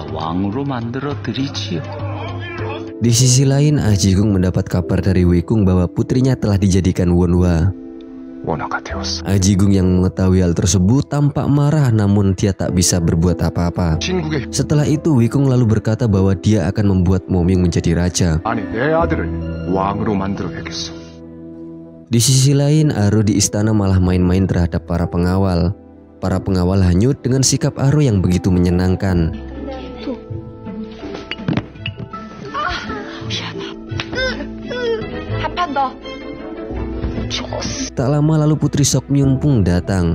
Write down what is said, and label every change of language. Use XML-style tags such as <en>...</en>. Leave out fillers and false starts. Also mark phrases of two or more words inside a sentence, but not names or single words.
<id>Di sisi lain, Ah Ji-gung mendapat kabar dari Wei Kung bahwa putrinya telah dijadikan Wonhwa. Ah Ji-gung yang mengetahui hal tersebut tampak marah, namun dia tak bisa berbuat apa-apa. Setelah itu Wei Kung lalu berkata bahwa dia akan membuat Momyung menjadi raja.</id> <ko>아니, 내 아들을 왕으로 만들어야겠어.</ko> <id>Di sisi lain, Aro di istana malah main-main terhadap para pengawal. Para pengawal hanyut dengan sikap Aro yang begitu menyenangkan. Tak lama lalu Putri Sokmyung pun datang.</id>